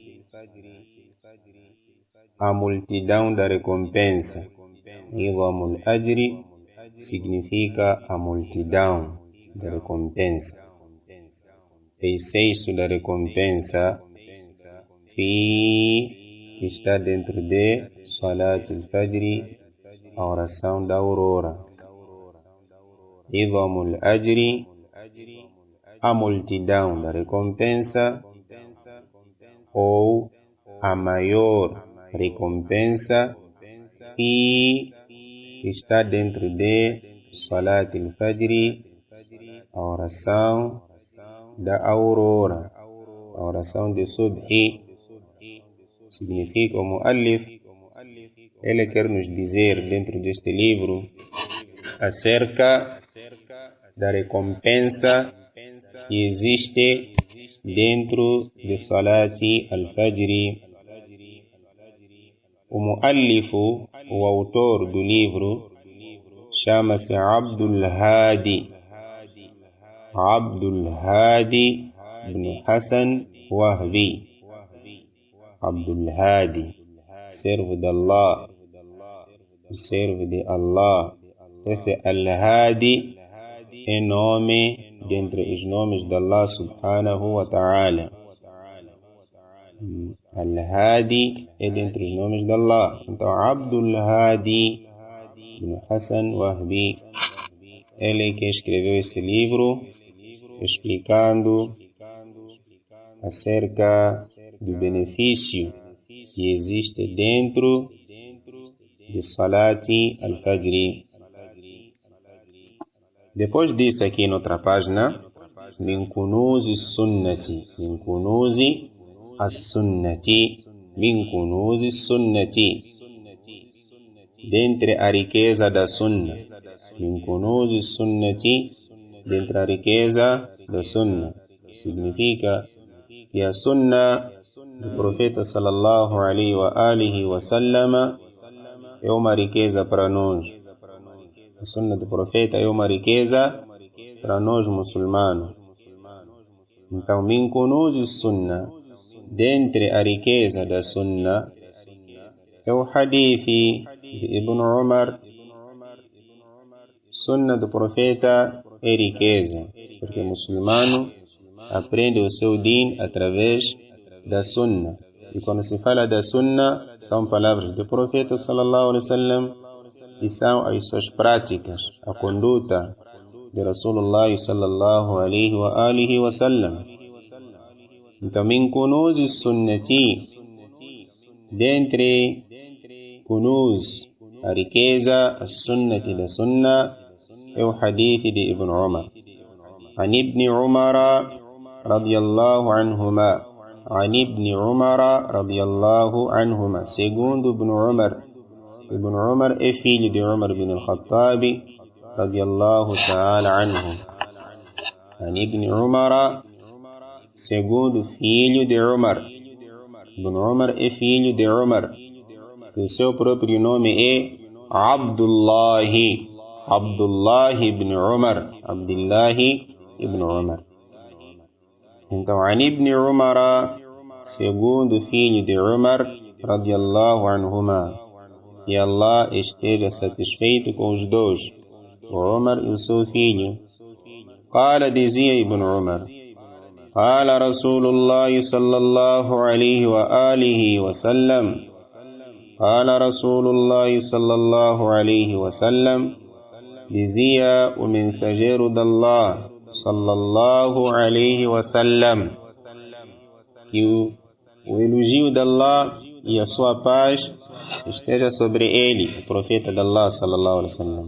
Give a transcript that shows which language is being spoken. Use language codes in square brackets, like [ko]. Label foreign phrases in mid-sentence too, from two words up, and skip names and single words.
[pt] A multidão da recompensa. [ar] إعظام الأجر [pt] significa a multidão da recompensa. Excesso da recompensa, que está dentro de [ar] صلاة الفجر, [pt] a oração da aurora. [ar] إعظام الأجر, [pt] a multidão da recompensa, ou a maior recompensa, que está dentro de [ar] صلاة الفجر, [pt] a oração da aurora, a oração de Subhi. Significa, o muallif, ele quer nos dizer dentro deste livro acerca da recompensa que existe dentro de [ar] صلاة الفجر. [pt] O muallif, o autor do livro, chama-se Abdul Hadi ibn Hassan Wahbi. Abdul Hadi, servo de Allah, servo de Allah. Esse Al-Hadi é nome dentre os nomes de Allah [ar] سبحانه وتعالى. [pt] Al-Hadi é dentre os nomes de Allah. Então, Abdul Hadi ibn Hassan Wahbi, ele que escreveu esse livro explicando acerca do benefício que existe dentro de [ar] صلاة الفجر. [pt] Depois disso, aqui na outra página, [ar] من كنوز السنة, [pt] dentre a riqueza da sunna. [ar] من كنوز السنة, [pt] dentre a riqueza da sunna. Significa que a sunna do profeta [ar] صلى الله عليه وعلى آله وسلم [pt] é uma riqueza para nós. A sunna do profeta é uma riqueza para nós muçulmanos. Então, [ar] من كنوز السنة, [pt] dentre a riqueza da sunna, é o hadith de Ibn Umar. Sunna do profeta é riqueza, porque o muçulmano aprende o seu din através da sunna. E quando se fala da sunna, são palavras do profeta [ar] صلى الله عليه وسلم [pt] e são as suas práticas, a conduta de [ar] رسول الله صلى الله عليه وعلى آله وسلم. [pt] Então, [ar] من كنوز السنة, [pt] dentre kunuz, a riqueza, a sunnati da sunna, é o hadith de Ibn Umar. [ar] عن ابن عمر رضي الله عنهما. عن ابن عمر رضي الله عنهما. [pt] Segundo Ibn Umar. Ibn Umar é filho de Umar bin al-Khattab [ar] رضي الله تعالى عنه. An Ibn Umar, [pt] segundo filho de Umar. Ibn Umar é filho de Umar. O seu próprio nome é Abdullah ibn Umar. Então, [ar] عن ابن عمر, [pt] segundo filho de Umar, [ar] رضي الله عنهما. [pt] E Allah esteja satisfeito com os dois, o Umar e o seu filho. [ar] Qala, [pt] dizia Ibn Umar, [ar] قال رسول الله صلى الله عليه وعلى آله وسلم, قال رسول الله صلى الله عليه وسلم [pt] dizia o mensageiro de Allah, [ar] صلى الله عليه وسلم, [pt] que o elogio de Allah e a sua paz esteja sobre ele, o profeta de Allah, [ar] صلى الله عليه وسلم.